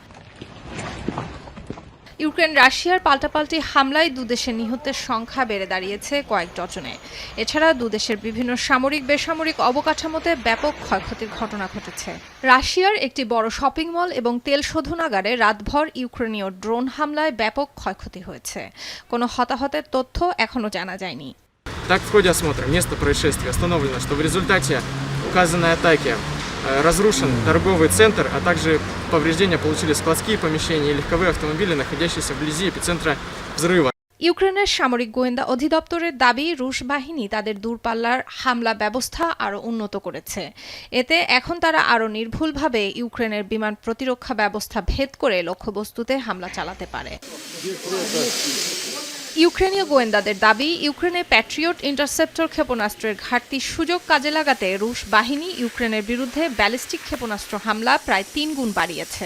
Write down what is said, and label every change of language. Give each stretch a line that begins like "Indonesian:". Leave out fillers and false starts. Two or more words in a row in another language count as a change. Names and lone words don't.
Bangla: ইউক্রেন রাশিয়ার পাল্টাপাল্টি হামলায় দুদেশের নিহতের সংখ্যা বেড়ে দাঁড়িয়েছে কয়েক ডজনে। এছাড়া দুদেশের বিভিন্ন সামরিক বেসামরিক অবকাঠামোতে ব্যাপক ক্ষয়ক্ষতির ঘটনা ঘটেছে। রাশিয়ার একটি বড় শপিং মল এবং তেল শোধনাগারে রাতভর ইউক্রেনীয় ড্রোন হামলায় ব্যাপক ক্ষয়ক্ষতি হয়েছে। কোনো হতাহতের তথ্য এখনো জানা যায়নি।
Russian: Так, в ходе осмотра места происшествия установлено, что в результате указанной атаки разрушен торговый центр, а также повреждения получили складские помещения и легковые автомобили, находящиеся вблизи эпицентра взрыва.
Bangla: ইউক্রেনের সামরিক গোয়েন্দা অধিদপ্তরের দাবি, রুশ বাহিনী তাদের দূরপাল্লার হামলা ব্যবস্থা আরও উন্নত করেছে। এতে এখন তারা আরও নির্ভুলভাবে ইউক্রেনের বিমান প্রতিরক্ষা ব্যবস্থা ভেদ করে লক্ষ্যবস্তুতে হামলা চালাতে পারে। ইউক্রেনীয় গোয়েন্দাদের দাবি, ইউক্রেনের প্যাট্রিয়ট ইন্টারসেপ্টর ক্ষেপণাস্ত্রের ঘাটতির সুযোগ কাজে লাগাতে রুশ বাহিনী ইউক্রেনের বিরুদ্ধে ব্যালিস্টিক ক্ষেপণাস্ত্র হামলা প্রায় 3 গুণ বাড়িয়েছে।